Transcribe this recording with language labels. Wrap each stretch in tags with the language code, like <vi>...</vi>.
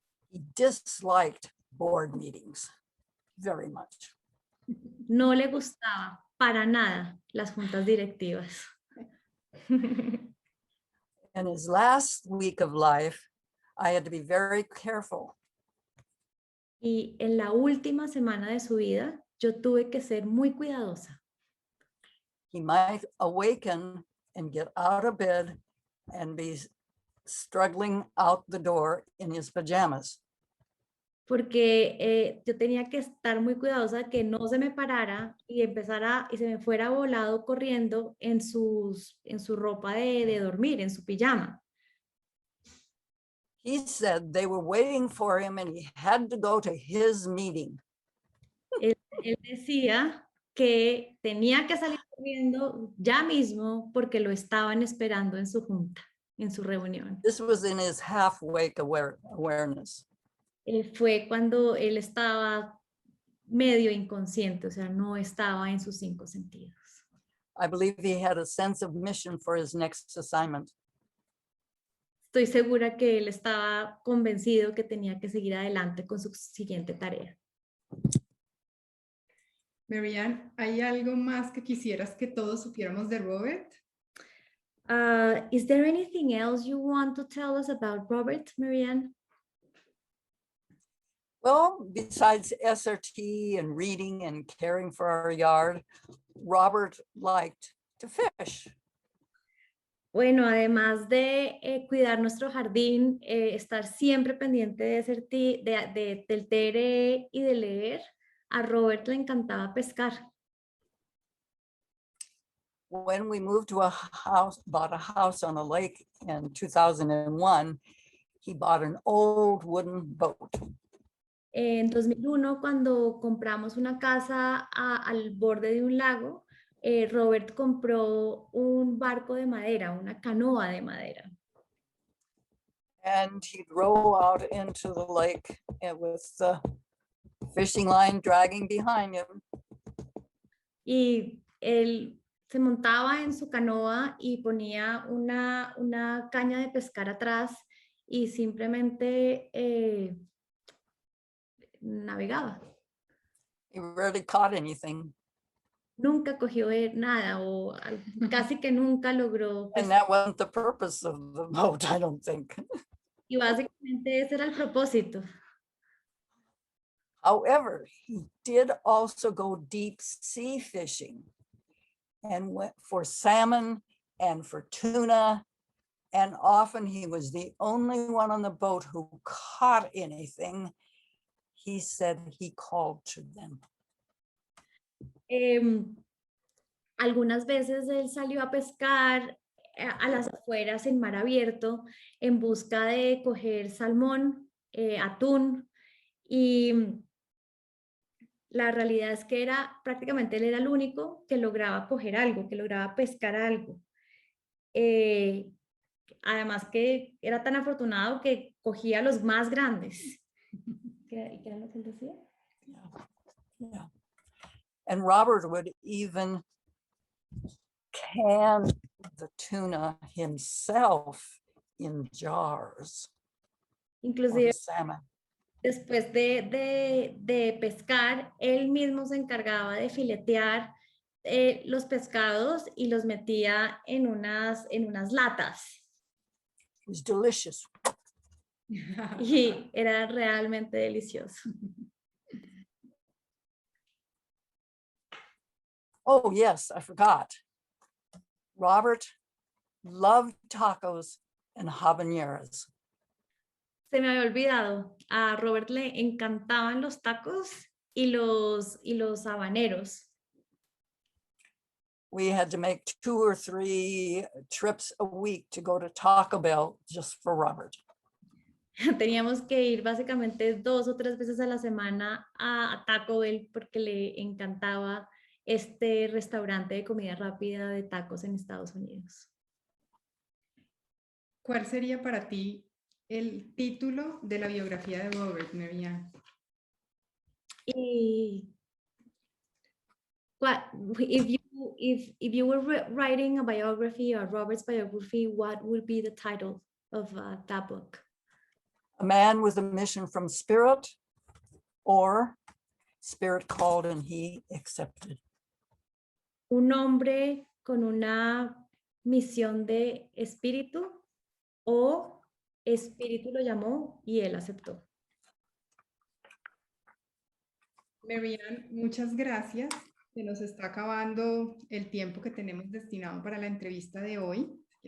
<en>He disliked board meetings very much.</en> <es>No le gustaba para nada las juntas directivas.</es> <en>In his last week of life, I had to be very careful.</en> <es>Y en la última semana de su vida, yo tuve que ser muy cuidadosa.</es> <en>He might awaken and get out of bed and be struggling out the door in his pajamas.</en> <es>Porque yo tenía que estar muy cuidadosa de que no se me parara y se me fuera volado corriendo en su ropa de dormir, en su pijama.</es> <en>He said they were waiting for him and he had to go to his meeting.</en> <es>Él decía que tenía que salir corriendo ya mismo porque lo estaban esperando en su junta, en su reunión.</es> <en>This was in his half-wake awareness.</en> <es>Fue cuando él estaba medio inconsciente, o sea, no estaba en sus 5 sentidos.</es> <en>I believe he had a sense of mission for his next assignment.</en> <es>Estoy segura que él estaba convencido que tenía que seguir adelante con su siguiente tarea. Marianne, ¿hay algo más que quisieras que todos supiéramos de Robert?</es> <en>Is there anything else you want to tell us about Robert, Marianne? Well, besides SRT and reading and caring for our yard, Robert liked to fish.</en> <es>Bueno, además de cuidar nuestro jardín, estar siempre pendiente del TRE y de leer, a Robert le encantaba pescar.</es> <en>When we moved to bought a house on a lake in 2001, he bought an old wooden boat.</en> <es>En 2001, cuando compramos una casa al borde de un lago, Robert compró un barco de madera, una canoa de madera.</es> <en>And he'd row out into the lake with the fishing line dragging behind him.</en> <es>Y él se montaba en su canoa y ponía una caña de pescar atrás y simplemente navegaba.</es> <en>He rarely caught anything.</en> <es>Nunca cogió nada o casi que nunca logró</es> <en>And</en> <es>pescar.</es> <en>that wasn't the purpose of the boat, I don't think.</en> <es>Y básicamente ese era el propósito.</es> <en>However, he did also go deep sea fishing and went for salmon and for tuna. And often he was the only one on the boat who caught anything. He said he called to them.</en> <es>Algunas veces él salió a pescar a las afueras en mar abierto en busca de coger salmón, atún, y la realidad es que prácticamente él era el único que lograba coger algo, que lograba pescar algo. Además que era tan afortunado que cogía los más grandes. ¿Qué era lo que él decía?</es> <en>Yeah. And Robert would even can the tuna himself in jars.</en> <es>Inclusive</es> <en>Salmon.</en> <es>después de pescar, él mismo se encargaba de filetear los pescados y los metía en unas latas.</es> <en>It was delicious.</en> <es>Y era realmente delicioso.</es> <en>Oh, yes, I forgot. Robert loved tacos and habaneros.</en> <es>Se me había olvidado, a Robert le encantaban los tacos y los habaneros.</es> <en>we had to make 2 or 3 trips a week to go to Taco Bell just for Robert.</en> <es>Teníamos que ir básicamente 2 o 3 veces a la semana a Taco Bell porque le encantaba este restaurante de comida rápida de tacos en Estados Unidos. ¿Cuál sería para ti el título de la biografía de Robert, Marianne?</es> <en>Y what if you were writing a biography or Robert's biography, what would be the title of that book? A man with a mission from Spirit, or Spirit called and he accepted.</en> <es>Un hombre con una misión de espíritu o espíritu lo llamó y él aceptó. Marianne, muchas gracias. Se nos está acabando el tiempo que tenemos destinado para la entrevista de hoy.</es>